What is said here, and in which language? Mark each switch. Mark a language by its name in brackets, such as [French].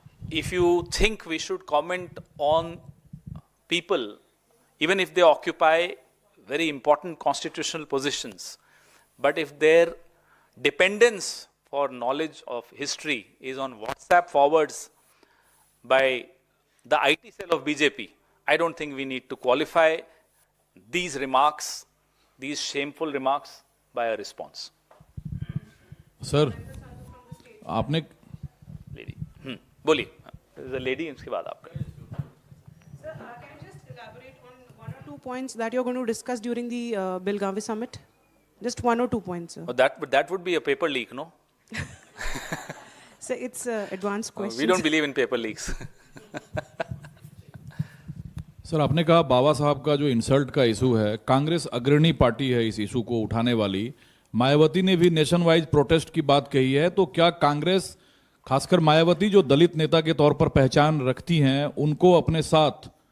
[English] If you think we should comment on people, even if they occupy very important constitutional positions, but if their dependence for knowledge of history is on WhatsApp forwards by the IT cell of BJP, I don't think we need to qualify these remarks, these shameful remarks, by a response. [Hindi] Sir, आपने [English] Lady, [Hindi] बोलिए, [English] the lady, [Hindi] इसके बाद आपका। [English] Can you just elaborate on 1 or 2 points that you're going to discuss during the Belgavi summit? Just 1 or 2 points, sir. Oh, that would be a paper leak, no? So it's advanced questions. We don't believe in paper leaks. [Hindi] Sir आपने कहा बाबा साहब का जो insult का issue है, कांग्रेस अग्रणी party है इस इशू को उठाने वाली। मायावती ने भी नेशन वाइज प्रोटेस्ट की बात कही है, तो क्या कांग्रेस, खासकर मायावती जो दलित नेता के तौर पर पहचान रखती हैं, उनको अपने साथ?